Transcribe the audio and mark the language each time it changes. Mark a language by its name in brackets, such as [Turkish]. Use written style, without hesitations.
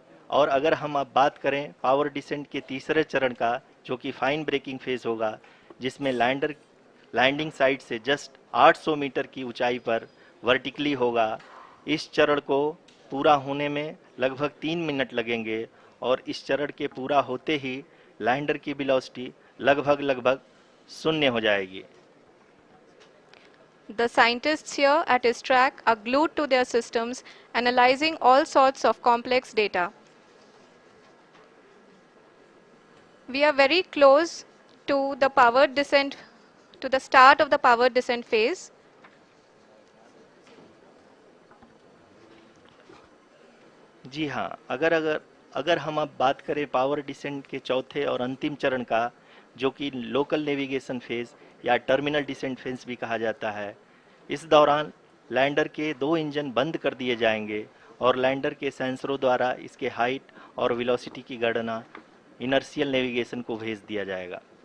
[Hindi] और अगर हम अब बात करें पावर डिसेंट के तीसरे चरण का, जो कि फाइन ब्रेकिंग फेज होगा, जिसमें लैंडर लैंडिंग साइट से जस्ट 800 मीटर की ऊंचाई पर वर्टिकली होगा। इस चरण को पूरा होने में लगभग 3 मिनट लगेंगे और इस चरण के पूरा होते ही लैंडर की वेलोसिटी लगभग शून्य हो जाएगी। [English] The scientists here at ISTRAC are glued to their systems, analyzing all sorts of complex data. We are very close to the power descent, to the start of the power descent phase. [Hindi] जी हाँ, अगर हम अब बात करें power descent के चौथे और अंतिम चरण का, जो कि लोकल नेविगेशन फेज या टर्मिनल डिसेंट फेज भी कहा जाता है, इस दौरान लैंडर के 2 इंजन बंद कर दिए जाएंगे और लैंडर के सेंसरों द्वारा इसके हाइट और वेलोसिटी की गणना इनर्शियल नेविगेशन को भेज दिया जाएगा।